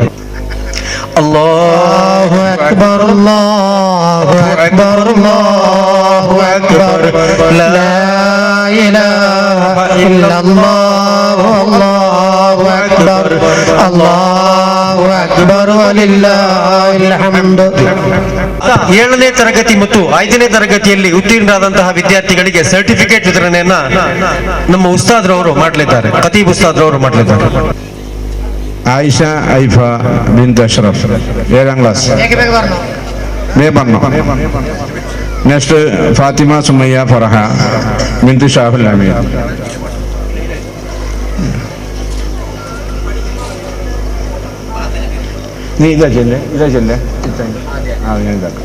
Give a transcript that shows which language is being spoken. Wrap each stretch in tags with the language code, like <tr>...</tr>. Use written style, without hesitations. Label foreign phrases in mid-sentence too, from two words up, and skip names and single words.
<ar>الله أكبر الله أكبر الله أكبر لا إله إلا الله الله أكبر الله أكبر ولله الحمد.</ar> <kn>7ನೇ ತರಗತಿ ಮತ್ತು 5ನೇ ತರಗತಿಯಲ್ಲಿ ಉತ್ತೀರ್ಣರಾದಂತಹ ವಿದ್ಯಾರ್ಥಿಗಳಿಗೆ ಸರ್ಟಿಫಿಕೇಟ್ ವಿತರಣೆಯನ್ನ ನಮ್ಮ ಉಸ್ತಾದ್ರವರು ಮಾಡಲಿದ್ದಾರೆ. ಖತೀಬ್ ಉಸ್ತಾದ್ರವರು ಮಾಡಲಿದ್ದಾರೆ.</kn> <ml>ആയിഷ ഐഫ ബിന്ത് അഷ്റഫ് 7ാം ക്ലാസ്. നെക്സ്റ്റ് ഫാത്തിമ സുമയ്യ ഫറഹ ബിന്ത് ഷാഹുൽ അമീർ. നീ ഇതാ ചെല്ലേ ആ ഞാൻ ഇതാക്കാം.</ml>